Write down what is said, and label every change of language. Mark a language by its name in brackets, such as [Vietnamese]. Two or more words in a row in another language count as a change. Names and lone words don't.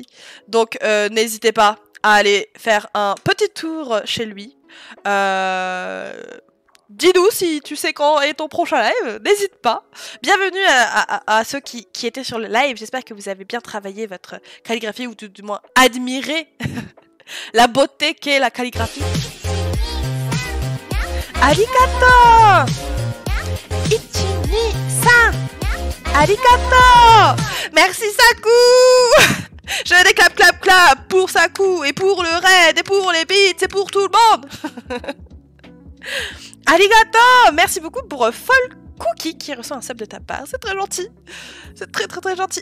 [French] Donc n'hésitez pas à aller faire un petit tour chez lui. Dis-nous si tu sais quand est ton prochain live, n'hésite pas. Bienvenue à ceux qui étaient sur le live, j'espère que vous avez bien travaillé votre calligraphie ou du moins admiré la beauté qu'est la calligraphie. Arigato! [Japanese] 一二三！ありがとう! [French] Merci Saku! Je veux des clap clap clap pour Saku et pour le raid et pour les beats et pour tout le monde! Arigato! Merci beaucoup pour Folk Cookie qui reçoit un sub de ta part. C'est très gentil. C'est très très très gentil.